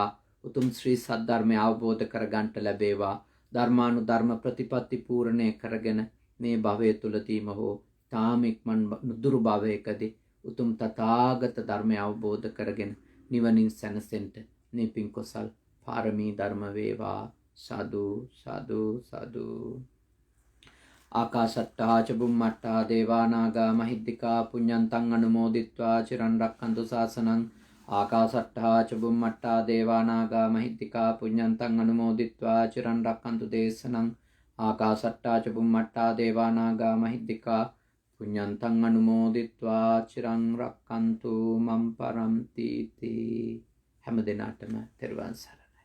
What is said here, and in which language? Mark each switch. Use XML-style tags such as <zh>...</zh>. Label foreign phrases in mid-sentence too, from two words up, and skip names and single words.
<si>උතුම් ශ්‍රී සද්ධර්මය අවබෝධ කරගන්නට ලැබේවා. ධර්මානුධර්ම ප්‍රතිපත්ති පූර්ණය කරගෙන මේ භවය තුලදීම හෝ තාම ඉක්මන් නුදුරු භවයකදී උතුම් තථාගත ධර්මය අවබෝධ කරගෙන නිවනින් සැනසෙන්න මේ පින් කුසල් පාරමී ධර්ම වේවා. සාදු සාදු සාදු.</si> <pi>ආකාශට්ටා ච බුම්මට්ටා දේවා නාග මහිද්దికා පුඤ්ඤන්තං අනුමෝදිත්වා චිරන් රක්ඛන්තු ශාසනං. ආකාශට්ටා ච බුම්මට්ටා දේවා නාග මහිද්దికා පුඤ්ඤන්තං අනුමෝදිත්වා චිරන් රක්ඛන්තු දේශනං. ආකාශට්ටා ච බුම්මට්ටා දේවා නාග මහිද්దికා පුඤ්ඤන්තං අනුමෝදිත්වා චිරන් රක්ඛන්තු මම් පරන්ති.</pi> <si>හැම දිනටම තෙරුවන් සරණයි.</si>